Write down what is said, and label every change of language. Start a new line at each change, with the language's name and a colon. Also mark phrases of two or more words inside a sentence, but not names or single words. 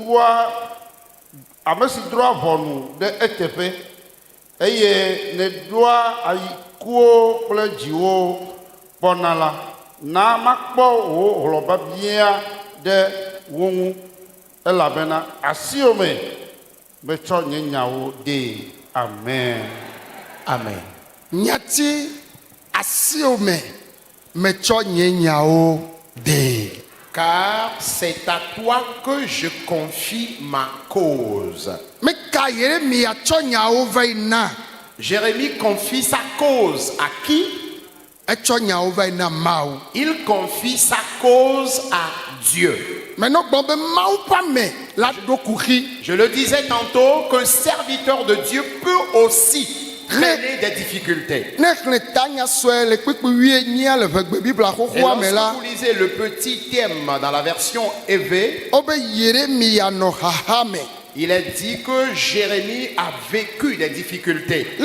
Ewe: drɔa ʋɔnu ɖe eteƒe eye ne ɖoa ayikuwo kple dziwo kpɔna la na makpɔ wo hlɔ̃babia ɖe wo ŋu elabena asiome metsɔ nye nyawo de. Amen. Amen. Nyati asiome metsɔ nye nyawo de.
French: Car c'est à toi que je confie ma cause.
Ewe: Meka Yeremia tsɔ nyawo vɛ na.
French: Jérémie confie sa cause à qui?
Ewe: Etsɔ nyawo vɛ na Mawu.
French: Il confie sa cause à Dieu. Maintenant, je le disais tantôt qu'un serviteur de Dieu peut aussi traîner des difficultés. Et lorsque vous lisez le petit thème dans la version EV, il est dit que Jérémie a vécu des difficultés.